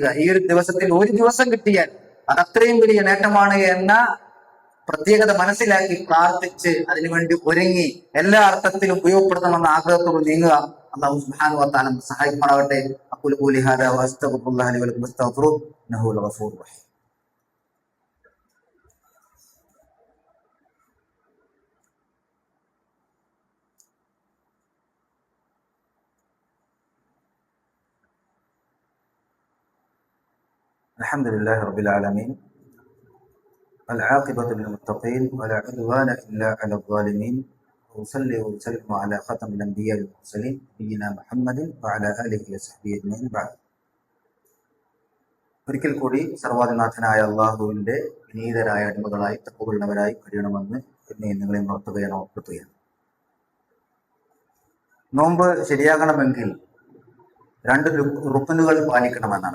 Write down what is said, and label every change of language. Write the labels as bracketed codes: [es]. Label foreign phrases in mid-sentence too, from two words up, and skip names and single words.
[ml] ഈ ഒരു ദിവസത്തിൽ ഒരു ദിവസം കിട്ടിയാൽ അത് അത്രയും വലിയ നേട്ടമാണ് എന്ന പ്രത്യേകത മനസ്സിലാക്കി പ്രാർത്ഥിച്ച് അതിനുവേണ്ടി ഒരുങ്ങി എല്ലാ അർത്ഥത്തിലും ഉപയോഗപ്പെടുത്തണമെന്ന ആഗ്രഹത്തോട് നീങ്ങുക. [ar] الله سبحانه وتعالى സഹായിക്കുമാറാകട്ടെ. أقول قولي هذا وأستغفر الله لي ولكم واستغفروه إنه لغفور رحيم. الحمدلله رب العالمين والعاقبة للمتقين ولا عدوان إلا على الظالمين وأصلي وأسلم على ختم الأنبياء والمرسلين نبينا محمد وعلى آله وصحبه أجمعين بعد. [ml] ഒരിക്കൽ കൂടി സർവാധിനാഥനായ അള്ളാഹുവിന്റെ വിനീതരായ അടിമകളായി തഖ്വയുള്ളവരായി കഴിയണമെന്ന് എന്നെ നിങ്ങളെ ഉണർത്തുകയാണ്, ഓർപ്പെടുത്തുകയാണ്. നോമ്പ് ശരിയാകണമെങ്കിൽ രണ്ട് റുക്നുകൾ പാലിക്കണമെന്നാണ്.